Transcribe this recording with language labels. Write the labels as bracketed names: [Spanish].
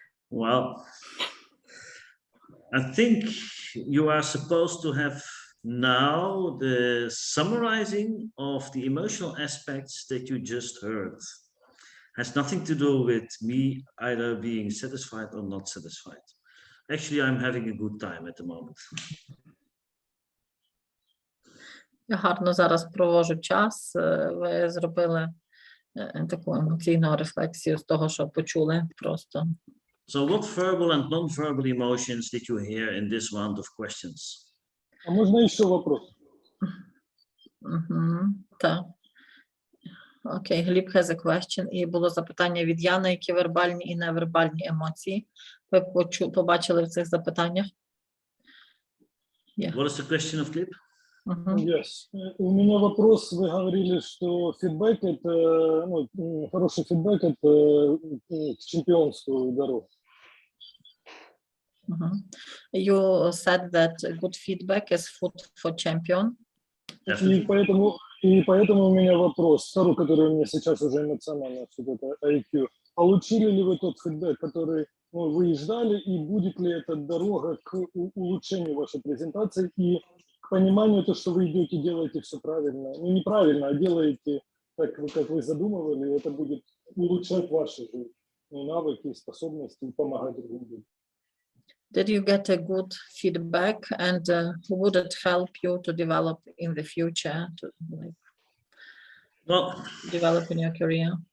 [English] Well, I think you are supposed to have now the summarizing of the emotional aspects that you just heard. Has nothing to do with me either being satisfied or not satisfied. Actually, I'm having a good time at the moment. [Ukrainian] Я гарно зараз проводжу час. Ви зробили таку емоційну рефлексію з того, що почули просто. [English] So what verbal and non-verbal emotions did you hear in this round of questions? [Russian] А можно еще вопрос? [Ukrainian] Так. [English] Окей, Гліб has a question. [Ukrainian] І було запитання від Яни, які вербальні і невербальні емоції. Ви побачили в цих запитаннях? [English] What is the question of Glib? Yes. [Russian] У меня вопрос. Вы говорили, что фидбэк это, хороший фидбэк это к чемпионству дорога. [English] You said that good feedback is food for champion. [Russian] И поэтому у меня вопрос, второй, который у меня сейчас уже эмоционально, это IQ. Получили ли вы тот фидбэк, который вы ждали, и будет ли эта дорога к улучшению вашей презентации и к пониманию, то, что вы идете, делаете все правильно, неправильно, а делаете так, как вы задумывали, это будет улучшать ваши навыки, способности и помогать другим людям. [English] Did you get a good feedback, and would it help you to develop in the future, to develop in your career?